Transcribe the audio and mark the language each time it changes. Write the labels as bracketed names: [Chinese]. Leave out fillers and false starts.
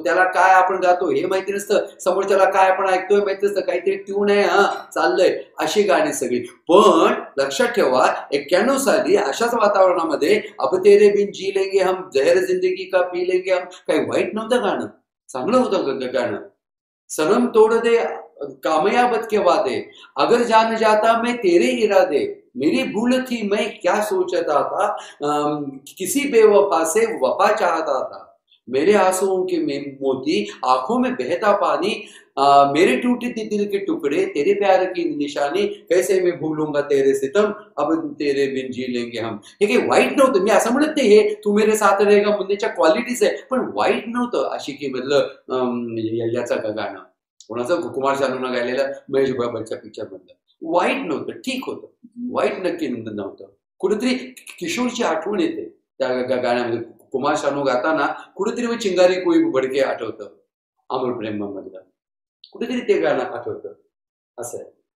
[Marathi] त्याला काय आपण गातो हे माहिती नसतं, समोरच्याला काय आपण ऐकतोय माहिती नसतं, काहीतरी ट्यून आहे, हा चाललंय, अशी गाणी सगळी. पण लक्षात ठेवा 91 साली अशाच वातावरणामध्ये [Hindi] अब तेरे बिन जी लेंगे हम, [Marathi] जहर जिंदगी का पी लेंगे हम, काही वाईट नव्हतं गाणं, चांगलं होतं गाणं. [Hindi] सनम तोड़ दे कामयाबत के वादे, अगर जान जाता मैं तेरे इरादे, मेरी भूल थी मैं क्या सोचता था, किसी बेवफा से वफा चाहता था, मेरे आंसुओं के मोती आंखों में बहता पानी, मेरे टूटे दिल के टुकड़े तेरे प्यार की निशानी, कैसे मैं भूलूंगा तेरे सितम, अब तेरे बिन जी लेंगे हम. [Marathi] हे काही वाईट नव्हतं, मी असं म्हणत नाही, हे तू मेरे साथ रहेगा मुन्नेच्या क्वालिटीज आहे, पण वाईट नव्हतं. आशिकी मधलं याचं गाणं कोणाचं, कुमार शानूनं गायलेलं, महेश बाबांच्या पिक्चर मधलं, वाईट नव्हतं, ठीक होतं, वाईट नक्की नव्हतं. कुठेतरी किशोरची आठवण येते त्या गाण्यामध्ये. कुमार शानू गाताना कुठेतरी मग चिंगारी कोई बडके आठवतं, अमर प्रेम मधलं कुठेतरी ते गाणं आठवतं. असं आहे.